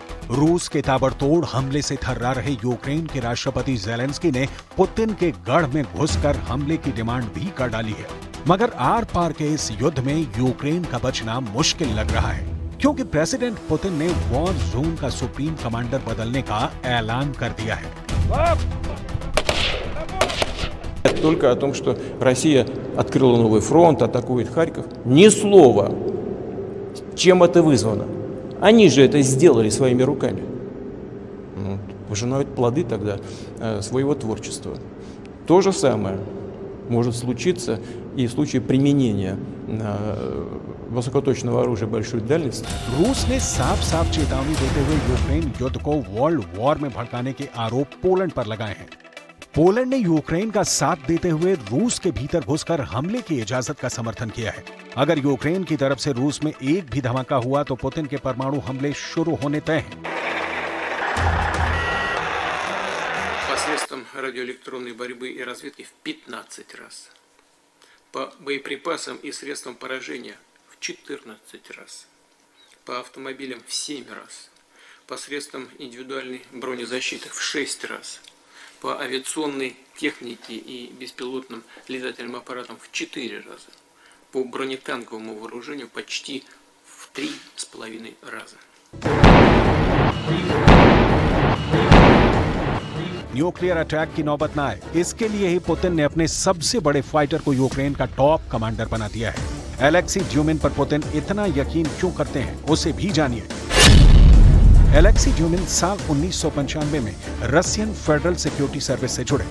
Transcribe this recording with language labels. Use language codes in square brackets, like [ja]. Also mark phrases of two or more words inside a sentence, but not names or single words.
[hi] रूस के ताबड़तोड़ हमले से थर्रा रहे यूक्रेन के राष्ट्रपति ज़ेलेंस्की ने पुतिन के गढ़ में घुसकर हमले की डिमांड भी कर डाली है। मगर आर पार के इस युद्ध में यूक्रेन का बचना मुश्किल लग रहा है, क्योंकि प्रेसिडेंट पुतिन ने [en] war zone [hi] का [en] supreme commander [hi] बदलने का ऐलान कर दिया है। [ru] Только о том, что Россия открыла новый фронт, атакует Харьков. Ни слова. Чем это вызвано? Они же это сделали своими руками. Пожинают плоды тогда своего творчества. То же самое может случиться и в случае применения वसुकोतочного оружия большой дальности। [hi] रूस ने साफ चेतावनी देते हुए यूक्रेन युद्ध को [en] world war [hi] में भड़काने के आरोप पोलैंड पर लगाए हैं। पोलैंड ने यूक्रेन का साथ देते हुए रूस के भीतर घुसकर हमले की इजाजत का समर्थन किया है। अगर यूक्रेन की तरफ से रूस में एक भी धमाका हुआ तो पुतिन के परमाणु हमले शुरू होने तय हैं। [ru] Посредством радиоэлектронной борьбы и разведки в 15 раз. По боеприпасам и средствам поражения в 14 раз. По автомобилям в 7 раз. Посредством индивидуальной бронезащиты в 6 раз. По авиационной технике и беспилотным летательным аппаратам в 4 раза. По бронетанковому вооружению почти в 3,5 раза. [en] nuclear attack [hi] की नौबत ना आए, इसके लिए ही पुतिन ने अपने सबसे बड़े फाइटर को यूक्रेन का [en] top commander [hi] बना दिया है। एलेक्सी ड्यूमिन पर पुतिन इतना यकीन क्यों करते हैं, उसे भी जानिए। एलेक्सी ड्यूमिन साल 1995 में रशियन फेडरल सिक्योरिटी सर्विस से जुड़े।